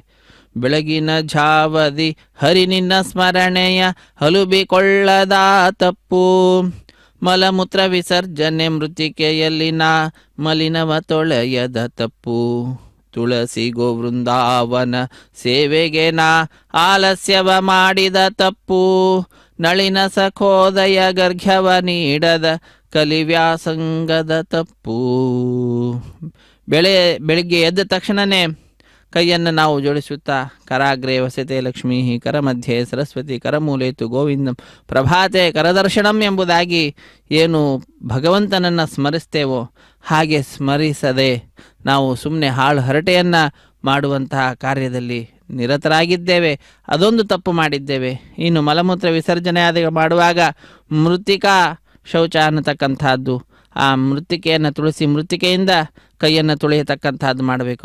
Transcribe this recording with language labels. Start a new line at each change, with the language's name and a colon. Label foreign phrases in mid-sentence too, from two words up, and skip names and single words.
Kannada: ಬೆಳಗಿನ ಝಾವದಿ ಹರಿ ನಿನ್ನ ಸ್ಮರಣೆಯ ಹಲುಬಿಕೊಳ್ಳದ ತಪ್ಪು, ಮಲಮೂತ್ರ ವಿಸರ್ಜನೆ ಮೃತ್ತಿಕೆಯಲ್ಲಿನ ಮಲಿನವ ತೊಳೆಯದ ತಪ್ಪು, ತುಳಸಿ ಗೋವೃಂದಾವನ ಸೇವೆಗೆ ನಾ ಆಲಸ್ಯವ ಮಾಡಿದ ತಪ್ಪು, ನಳಿನ ಸಖೋದಯ ಗರ್ಘ್ಯವ ನೀಡದ ಕಲಿವ್ಯಾಸಂಗದ ತಪ್ಪು. ಬೆಳಿಗ್ಗೆ ಎದ್ದ ತಕ್ಷಣವೇ ಕೈಯನ್ನು ನಾವು ಜೋಡಿಸುತ್ತಾ
Sanskrit: ಕರಾಗ್ರೆ ವಸತೆ ಲಕ್ಷ್ಮೀ, ಕರಮಧ್ಯೆ ಸರಸ್ವತಿ, ಕರಮೂಲೇತು ಗೋವಿಂದಂ, ಪ್ರಭಾತೆ ಕರದರ್ಶನಂ
Kannada: ಎಂಬುದಾಗಿ ಏನು ಭಗವಂತನನ್ನು ಸ್ಮರಿಸ್ತೇವೋ ಹಾಗೆ ಸ್ಮರಿಸದೆ ನಾವು ಸುಮ್ಮನೆ ಹಾಳು ಹರಟೆಯನ್ನು ಮಾಡುವಂತಹ ಕಾರ್ಯದಲ್ಲಿ ನಿರತರಾಗಿದ್ದೇವೆ. ಅದೊಂದು ತಪ್ಪು ಮಾಡಿದ್ದೇವೆ. ಇನ್ನು ಮಲಮೂತ್ರ ವಿಸರ್ಜನೆ ಮಾಡುವಾಗ ಮೃತ್ತಿಕಾ ಶೌಚ ಅನ್ನತಕ್ಕಂಥದ್ದು, ಆ ಮೃತ್ತಿಕೆಯನ್ನು ತುಳಸಿ ಮೃತ್ತಿಕೆಯಿಂದ ಕೈಯನ್ನು ತುಳಿಯತಕ್ಕಂಥದ್ದು ಮಾಡಬೇಕು.